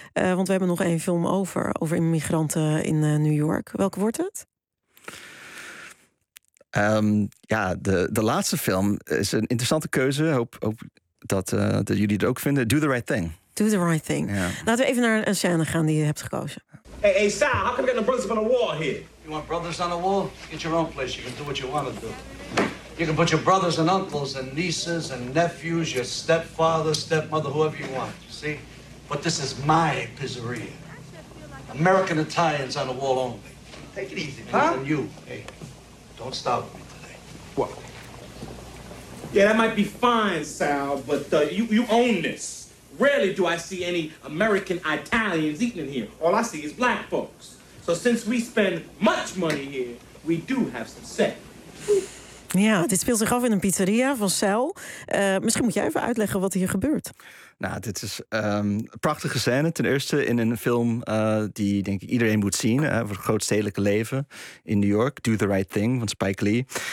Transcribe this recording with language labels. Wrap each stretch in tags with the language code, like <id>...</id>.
<nl>Want we hebben nog één film over immigranten in New York. Welke wordt het? De laatste film is een interessante keuze. Hoop dat jullie het ook vinden.</nl> <en>Do the Right Thing. Do the Right Thing. Yeah.</en> <nl>Laten we even naar een scène gaan die je hebt gekozen.</nl> <en>Hey, Sal, how come you got no brothers on the wall here? You want brothers on the wall? Get your own place. You can do what you want to do. You can put your brothers and uncles and nieces and nephews, your stepfather, stepmother, whoever you want. See? But this is my pizzeria. American Italians on the wall only. Take it easy, don't stop me today. What? Yeah, that might be fine, Sal, but you own this. Rarely do I see any American Italians eating in here. All I see is black folks. So since we spend much money here, we do have some set.</en> <nl>Ja, dit speelt zich af in een pizzeria van Sal. Misschien moet jij even uitleggen wat hier gebeurt. Nou, dit is een prachtige scène. Ten eerste in een film die, denk ik, iedereen moet zien. Voor het grootstedelijke leven in New York. Do the Right Thing van Spike Lee.</nl>